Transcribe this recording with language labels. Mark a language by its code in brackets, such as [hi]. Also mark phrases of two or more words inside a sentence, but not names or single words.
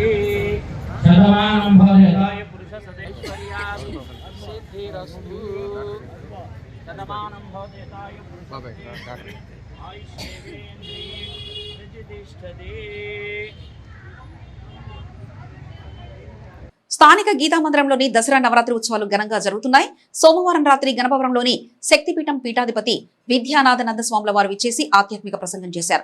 [sa] सर्वमानं भवति पुरुष सदैश्वर्या सिद्धिरस्तु सर्वमानं भवति पुरुष [te] స్థానిక గీతామందిరంలోని దసరా నవరాత్రి ఉత్సవాలు ఘనంగా జరుగుతున్నాయి. సోమవారం రాత్రి గణపవరంలోని శక్తిపీఠం పీఠాధిపతి విద్యానాథనంద స్వాముల వారు విచ్చేసి ఆధ్యాత్మిక ప్రసంగం చేశారు.